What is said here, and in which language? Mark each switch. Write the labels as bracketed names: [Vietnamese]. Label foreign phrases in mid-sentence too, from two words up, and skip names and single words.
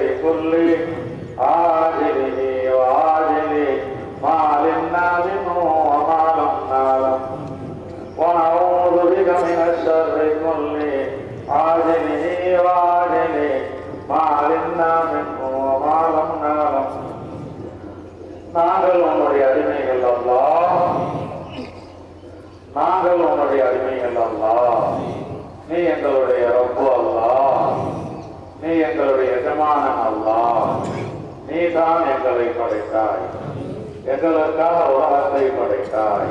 [Arabic] كله عاجله وعاجله ما علمنا منه وما لم نعلم ونعوذ بك من الشر كله عاجله وعاجله ما علمنا منه وما لم نعلم [Tamil] நாங்கள் உன்னுடைய அடிமைகள் அல்லாஹ், நாங்கள் உன்னுடைய அடிமைகள் அல்லாஹ். நீ எங்களுடைய ரப்பு அல்லாஹ், நீ எங்களுடைய எஜமானன் அல்லாஹ். நீ தான் எங்களை படைத்தாய், எங்களுக்காக உலகத்தை படைத்தாய்.